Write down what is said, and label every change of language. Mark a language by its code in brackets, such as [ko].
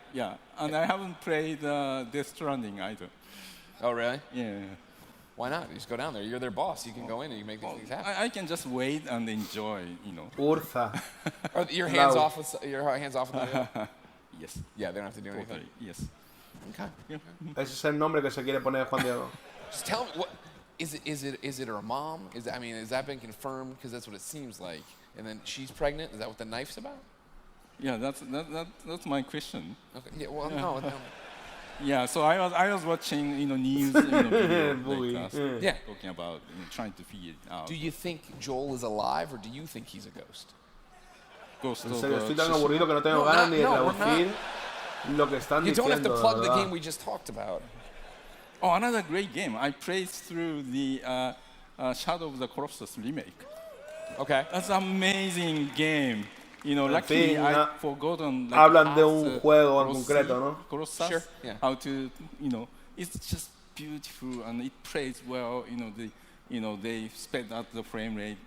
[en] Yeah, and I haven't played Death Stranding either. Oh, really? Yeah. Why not? You just go down there. You're their boss. You can go in and you make these things happen. I can just wait and enjoy, you know. Urza. Are your hands off with the Yes. Yeah, they don't have to do anything. Yes. Okay. Yeah. [es] Ese es el nombre que se quiere poner Juan Diego. [en] Just tell me, what is it her mom? Has that been confirmed? Because that's what it seems like. And then she's pregnant. Is that what the knife's about? Yeah, that's my question. Okay. Yeah. Well, no. Yeah, so I was watching, you know, news, you know, video, Yeah. talking about, you know, trying to figure it out. Do you think Joel is alive, or do you think he's a ghost? Ghost [es] En serio, estoy tan aburrido que no tengo ganas ni de traducir lo que están diciendo. [en] You don't have to plug the [es] ¿verdad? [en] game we just talked about. Oh, another great game. I played through the Shadow of the Colossus remake. Okay. That's an amazing game. You know, luckily I've forgotten. Like, [es] hablan de un juego en concreto, ¿no? [en] Colossus, Sure. Yeah. how to, you know, it's just beautiful and it plays well. You know, the they sped up the frame rate.